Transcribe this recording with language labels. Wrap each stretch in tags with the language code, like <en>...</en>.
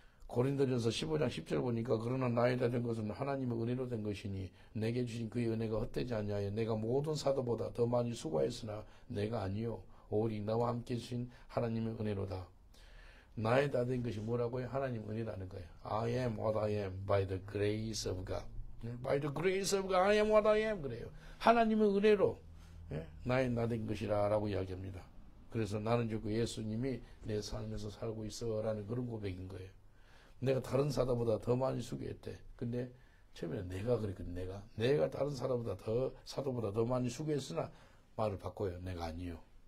<ko>고린도전서 15장 10절 보니까 그러나 나에다 된 것은 하나님의 은혜로 된 것이니 내게 주신 그의 은혜가 헛되지 아니하여 내가 모든 사도보다 더 많이 수고하였으나 내가 아니요 오직 나와 함께 주신 하나님의 은혜로다. 나에다 된 것이 뭐라고요? 하나님 은혜라는 거예요.</ko> <en>I am what I am by the grace of God. By the grace of God I am what I am</en> <ko>그래요. 하나님의 은혜로 나에 나된 것이라 라고 이야기합니다. 그래서 나는 죽고 예수님이 내 삶에서 살고 있어 라는 그런 고백인 거예요. 내가 다른 사도보다 더 많이 수고했대. 근데 처음에는 내가 그랬거든. 내가 다른 사도보다 더 많이 수고했으나 말을 바꿔요. 내가 아니요.</ko>